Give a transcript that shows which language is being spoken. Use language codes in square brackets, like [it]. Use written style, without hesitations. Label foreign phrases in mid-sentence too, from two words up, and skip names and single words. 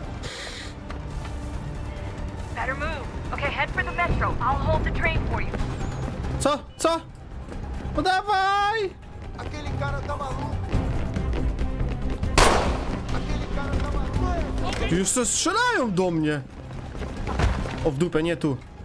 [en] Better move. Okay, head for the metro. I'll hold the train for you. [pl] Co? Co? No dawaj! [pt] Aquele cara tá maluco. Aquele cara tá maluco. [pl] Już se strzelają do mnie. O, w dupę, nie tu.